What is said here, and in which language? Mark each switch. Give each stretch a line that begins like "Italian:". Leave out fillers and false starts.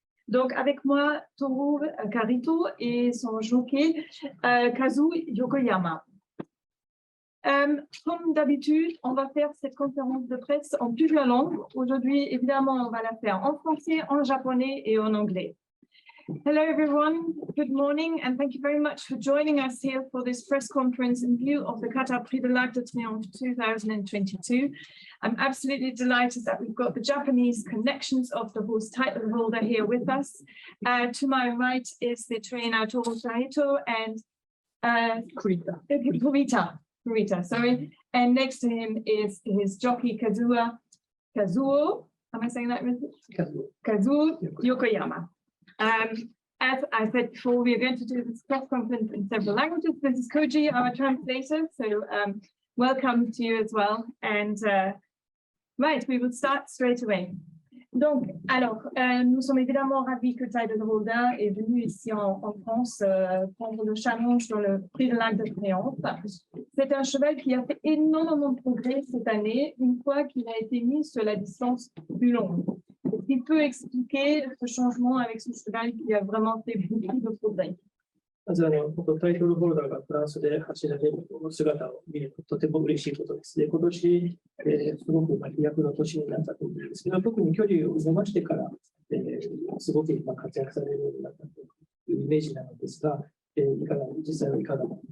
French: Donc avec moi, Toru et son jockey Kazuo YOKOYAMA. Comme d'habitude, on va faire cette conférence de presse en plusieurs langues. Aujourd'hui, évidemment, on va la faire en français, en japonais et en anglais.
English: Hello everyone, good morning and thank you very much for joining us here for this press conference in view of the Qatar Prix de l'Arc de Triomphe 2022. I'm absolutely delighted that we've got the Japanese connections of the horse Titleholder here with us. To my right is the trainer Toru and KURITA, sorry, and next to him is his jockey Kazuo, am I saying that right? Kazuo Yokoyama. As I said before, we are going to do this press conference in several languages. This is Koji, our translator, so welcome to you as well. And right, we will start straight away.
French: Donc, alors, nous sommes évidemment ravis que Titleholder est venu ici en France prendre le challenge sur le prix de l'Arc de Triomphe. C'est un cheval qui a fait énormément de progrès cette année, une fois qu'il a été mis sur la distance plus longue. Est-ce qu'il peut expliquer ce changement avec ce cheval qui a vraiment fait beaucoup de progrès?
Japanese: まずタイトルホルダーがフランスで走られる姿を見るととても嬉しいことです。で、今年、すごく飛躍の年になったと思うんですけど、特に距離を伸ばしてから、すごく活躍されるようになったというイメージなのですが、実際はいかが